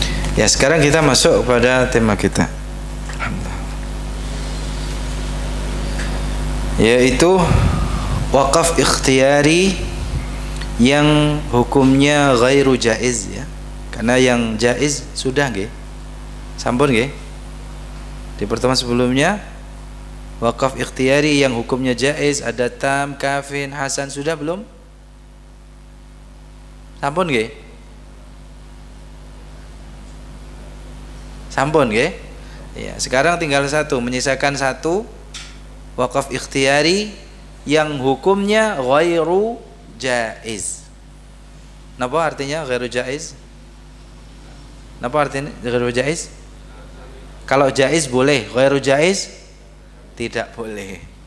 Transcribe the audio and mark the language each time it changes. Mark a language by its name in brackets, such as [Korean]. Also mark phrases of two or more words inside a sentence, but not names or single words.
[Indonesian] Ya, sekarang kita masuk pada tema kita, yaitu wakaf ikhtiyari yang hukumnya [Arabic] غير جائز [Indonesian] ya. Karena yang jaiz sudah nggih. [Javanese] Sampun nggih. [Indonesian] Di pertemuan sebelumnya wakaf ikhtiyari yang hukumnya jaiz ada tam, kafin, hasan sudah belum? [Javanese] Sampun nggih? Sampun nggih? [Indonesian] Ya, sekarang tinggal satu, menyisakan satu wakaf ikhtiyari yang hukumnya [Arabic] غير جائز. [Indonesian] Napa artinya [Arabic] غير جائز? [Indonesian] Napa artinya [Arabic] غير جائز? [Indonesian] Kalau jaiz boleh, [Arabic] غير جائز [Indonesian] tidak boleh.